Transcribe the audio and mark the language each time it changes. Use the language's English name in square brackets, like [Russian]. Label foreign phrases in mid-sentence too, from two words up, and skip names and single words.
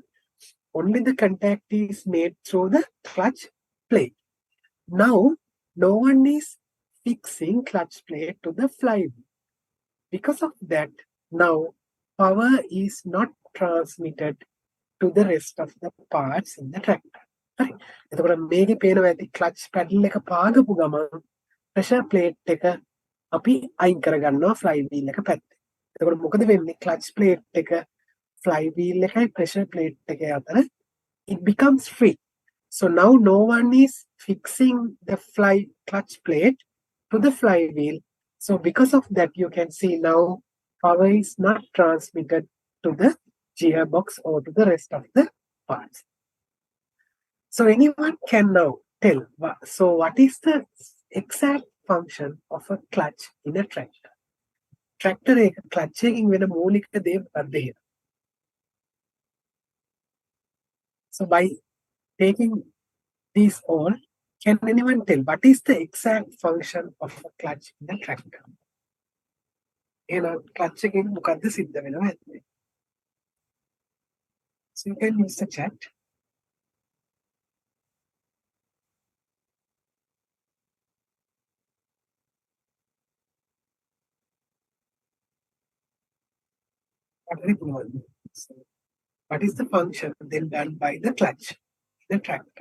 [English] Only the contact is made through the clutch plate. Now, no one is fixing clutch plate to the flywheel. Because of that, now power is not transmitted to the rest of the parts in the tractor. Right? [Sinhala] එතකොට මේකේ පේනවා ඇති [English] clutch pedal [Sinhala] එක පාගපු ගමන් [English] pressure plate [Sinhala] එක අපි අයින් කරගන්නවා flywheel එක පැත්තේ. එතකොට මොකද වෙන්නේ? [English] clutch plate [Sinhala] එක flywheel එකයි [English] pressure plate [Sinhala] එක අතර [English] it becomes free. So now no one is fixing the clutch plate to the flywheel. So because of that, you can see now power is not transmitted to the gearbox or to the rest of the parts. So anyone can now tell, so what is the exact function of a clutch in a tractor? [Sinhala] Tractor එක clutch එකකින් වෙන මූලික දේ මොකක්ද එහෙනම්? [English] So by taking these all, can anyone tell what is the exact function of a clutch in a tractor? [Sinhala] එහෙනම් clutch එකකින් මොකක්ද සිද්ධ වෙනවා ඇත්තේ? [English] So you can use the chat. So what is the function then done by the clutch in the tractor?